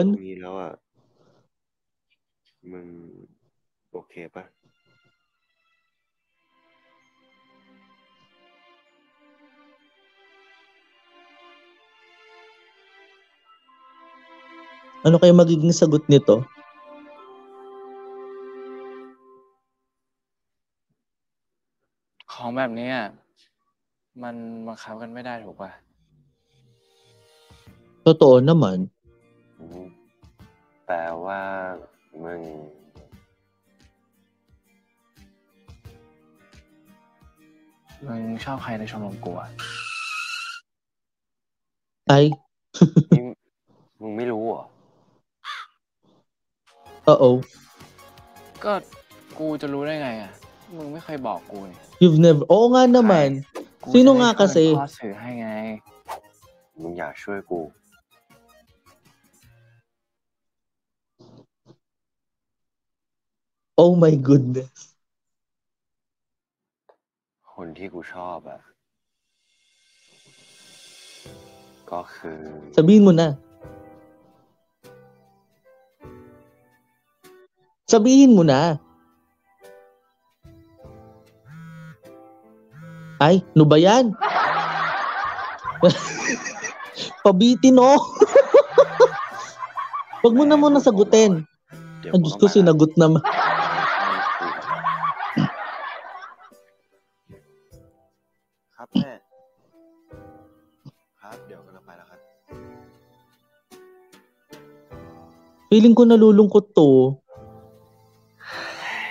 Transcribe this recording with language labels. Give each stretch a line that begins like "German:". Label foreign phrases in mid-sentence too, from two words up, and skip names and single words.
Thai: รู้งี้แล้วมึงโอเคปะ
Filipino: Ano kaya magiging sagot nito?
Thai: ของแบบนี้มันบังคับกันไม่ได้ถูกป่ะ
Filipino: Totoo naman.
Thai: แต่ว่ามึง ชอบใครในชมรมกู
Filipino: Ay.
Thai: มึงไม่รู้เหรอ
English: Uh-oh.
Thai: ก็กูจะรู้ได้ไงมึงไม่เคยบอกกูนี่
English: You've never...
Filipino: Oo nga naman. Sino nga kasi?
Thai: พ่อสื่อให้ไง มึงอยากช่วยกู
English: Oh my goodness.
Thai: คนที่กูชอบก็คือ
Filipino: Sabihin mo na. Sabihin mo na. Ay, ano ba yan? Pabitin Wag mo na muna sagutin. Ang Diyos ko, sinagot naman.
Thai: ครับแม่ครับเดี๋ยวกำลังไปแล้วครับ
Filipino: Feeling ko nalulungkot to.